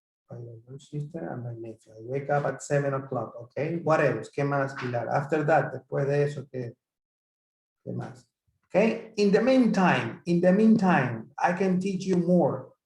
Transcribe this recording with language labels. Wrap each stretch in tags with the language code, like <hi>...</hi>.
<en>My older sister and my nephew. I wake up at 7 o'clock, okay? What else?</en> <es>¿Qué más, Pilar?</es> <en>After that,</en> <es>después de eso, ¿qué más?</es> <en>Okay, in the meantime, I can teach you more.</en>